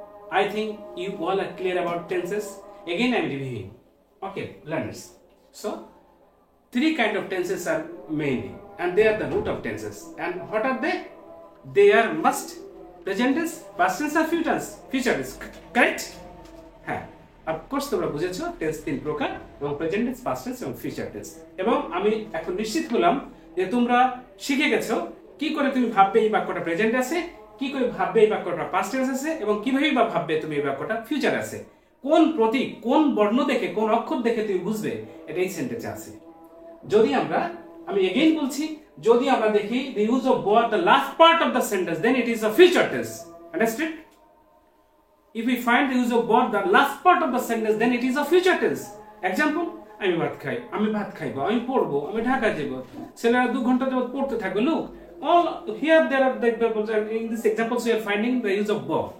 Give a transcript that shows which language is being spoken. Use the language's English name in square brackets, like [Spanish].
[English] I think you all are clear about tenses. Again I am reviewing. Okay, learners. So 3 kind of tenses are mainly, and they are the root of tenses. And what are they? They are must, present tense, past tense, or future tense. Correct? [Bangla] হ্যাঁ, [English] of course [Bangla] তোমরা বুঝেছো tense 3 প্রকার, এবং present tense, past tense এবং future tense. এবং আমি এখন নিশ্চিত হলাম যে তোমরা শিখে গেছো কি করে তুমি ভাববে এই বাক্যটা প্রেজেন্ট আছে, কি করে ভাববে এই বাক্যটা পাস্ট টেন্স আছে, এবং কিভাবে বা ভাববে তুমি এই বাক্যটা ফিউচার আছে। কোন প্রতীক, কোন বর্ণ দেখে, কোন অক্ষর দেখে তুমি বুঝবে এটা এই সেন্টেন্সে আছে। যদি আমি এগেইন বলছি, যদি আমরা দেখি [English] the use of bo at the last part of the sentence, then it is a future tense. Understood? If we find the use of bo at the last part of the sentence, then it is a future tense. [Bangla] Example, আমি ভাত খাইবো, আমি পড়বো, আমি ঢাকা যাব। ছেলেরা 2 ঘন্টা যাবত পড়তে থাকবে। [English] Look, all here there are the examples, and in this examples we are finding the use of bo.